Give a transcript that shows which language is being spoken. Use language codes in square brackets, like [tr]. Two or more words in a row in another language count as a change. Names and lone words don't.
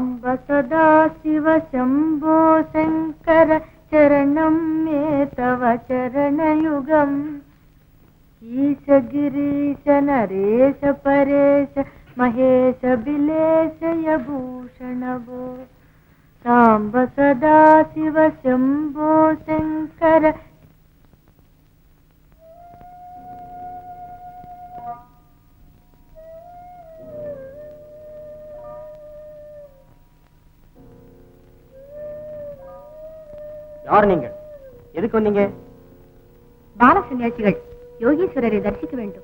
[sa] सदा शिव शंभो शंकर चरणं मे तव चरणयुगम् ईश गिरीश नरेश परेश महेश बिलेश यभूषण भो सांब सदा शिव शंभो शंकर. [ta] யார் நீங்கள்? எதுக்கு வந்தீங்க? பால சன்னியாசிகள் யோகீஸ்வரரை தரிசிக்க வேண்டும்.